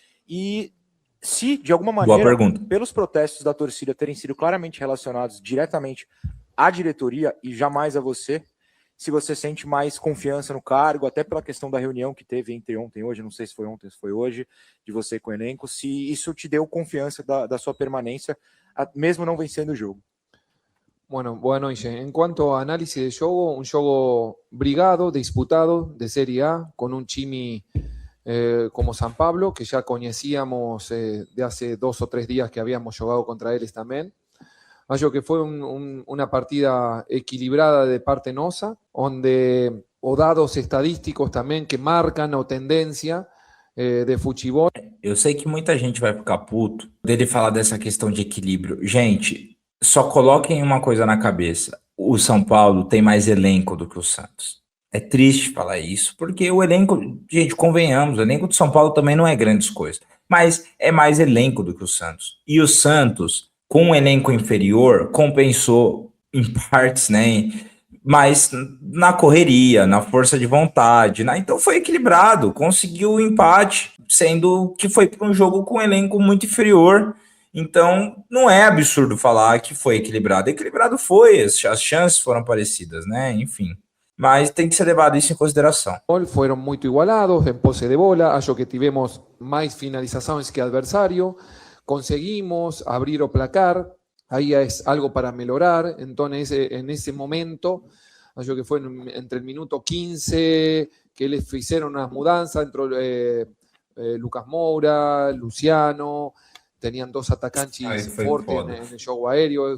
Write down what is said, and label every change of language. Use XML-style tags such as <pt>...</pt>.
<pt>E se, de alguma maneira, pelos protestos da torcida terem sido claramente relacionados diretamente à diretoria e jamais a você, se você sente mais confiança no cargo, até pela questão da reunião que teve entre ontem e hoje, não sei se foi ontem, se foi hoje, de você com o elenco, se isso te deu confiança da sua permanência, mesmo não vencendo o jogo.</pt> <es>Bueno,</es> <pt>boa noite.</pt> <es>En cuanto a análisis de juego, un juego brigado, disputado de Serie A, con un Chimi como San Pablo, que ya conocíamos de hace 2 o 3 días que habíamos jugado contra ellos también. Acho que fue una partida equilibrada de parte nosa, donde</es> <pt>o dados estadísticos também que marcam a tendência de futebol. Eu sei que muita gente vai ficar puto dele falar dessa questão de equilíbrio. Gente, só coloquem uma coisa na cabeça. O São Paulo tem mais elenco do que o Santos. É triste falar isso, porque o elenco, gente, convenhamos, o elenco do São Paulo também não é grandes coisas, mas é mais elenco do que o Santos. E o Santos, com um elenco inferior, compensou em partes, né? Mas na correria, na força de vontade, né? Então foi equilibrado, conseguiu o empate, sendo que foi para um jogo com um elenco muito inferior. Então não é absurdo falar que foi equilibrado. Equilibrado foi, as chances foram parecidas, né? Enfim. Mas tem que ser levado isso em consideração. Foram muito igualados</pt> <es>en pose de bola,</es> <pt>acho que tivemos mais finalizações que adversário, conseguimos abrir o placar,</pt> <es>ahí es algo para mejorar, entonces en ese momento, acho que fue entre el minuto 15 que les hicieron unas mudanzas, entró Lucas Moura, Luciano, tenían 2 atacantes fuertes en el juego aéreo.</es>